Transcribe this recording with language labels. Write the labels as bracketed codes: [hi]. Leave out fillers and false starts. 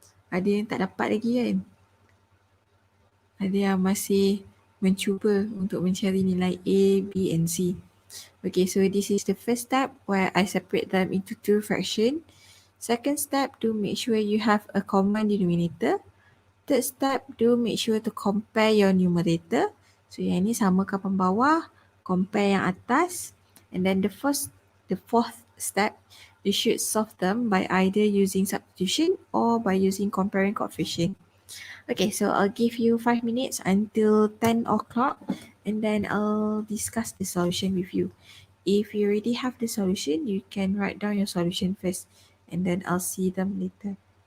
[ms] Ada yang tak dapat lagi kan? Ada yang masih mencuba untuk mencari nilai A, B and C. [en] Okay, so this is the first step where I separate them into two fractions. Second step, do make sure you have a common denominator. Third step, do make sure to compare your numerator. [ms] So yang ni samakan bawah, compare yang atas. [en] And then the fourth step, you should solve them by either using substitution or by using comparing coefficient. Okay, so I'll give you 5 minutes until 10 o'clock and then I'll discuss the solution with you. If you already have the solution, you can write down your solution first and then I'll see them later.